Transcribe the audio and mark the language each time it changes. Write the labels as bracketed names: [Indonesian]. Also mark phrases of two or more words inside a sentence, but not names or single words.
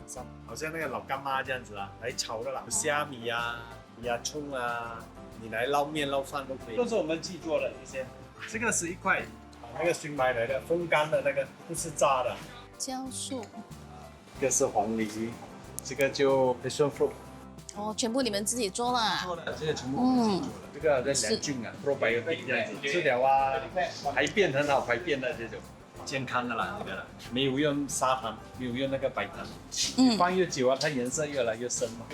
[Chinese] 好像那個老乾媽這樣子啊，來炒的啦，蝦米啊、洋蔥啊，你來撈麵撈飯都可以。都是我們自己做的這些。這個是一塊，那個新買來的風乾的那個，不是炸的。椒素。這個是紅梨，這個就 [English] passion fruit。 [Chinese] 哦，全部你們自己做啦？做的，這個全部我們自己做的。這個在良菌啊，probiotic這樣子，治療啊，排便很好排便的這種。健康的啦，這個沒有用砂糖，沒有用那個白糖，放越久啊，它顏色越來越深嘛。